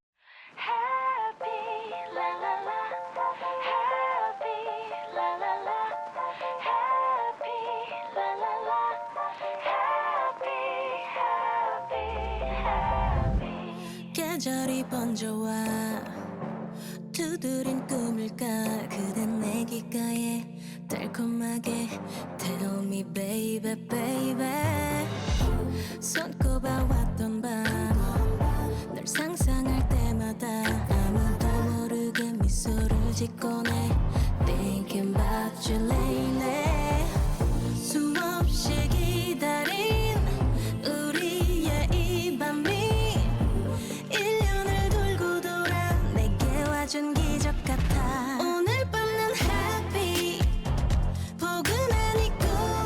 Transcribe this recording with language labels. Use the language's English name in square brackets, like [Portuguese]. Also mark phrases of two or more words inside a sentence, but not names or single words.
[Korean] 계절이 번져와 두드린 꿈일까 그댄 내 귓가에 달콤하게 [English] Tell me baby baby [Korean] 손꼽아왔던 밤 널 상상할 때마다 아무도 모르게 미소를 짓곤 해 [English] Thinking about you lately [Korean] 수없이 기다린 우리의 이 밤이 1년을 돌고 돌아 내게 와준 기적 같아 오늘 밤 난 happy 포근한 이 꿈